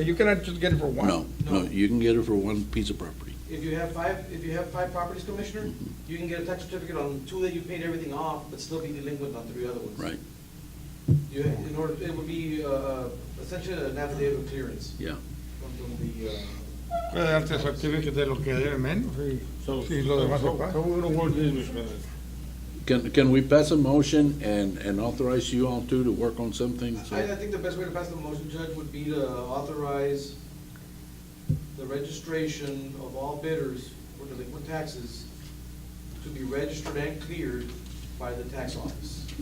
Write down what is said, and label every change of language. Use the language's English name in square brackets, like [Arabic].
[English] You cannot just get it for one. No, you can get it for one piece of property. If you have five properties, Commissioner, you can get a tax certificate on 2 that you paid everything off, but still be delinquent on 3 other ones. Right. It would be essentially an affidavit of clearance. Yeah. From the, [Spanish] Puede darte certificate de lo que debe menos y [English] So, [Spanish] y lo demás se paga. [English] how we gonna word this, Mr. President? Can we pass a motion and authorize you all to work on something? So- I think the best way to pass the motion, Judge, would be to authorize the registration of all bidders for delinquent taxes to be registered and cleared by the tax office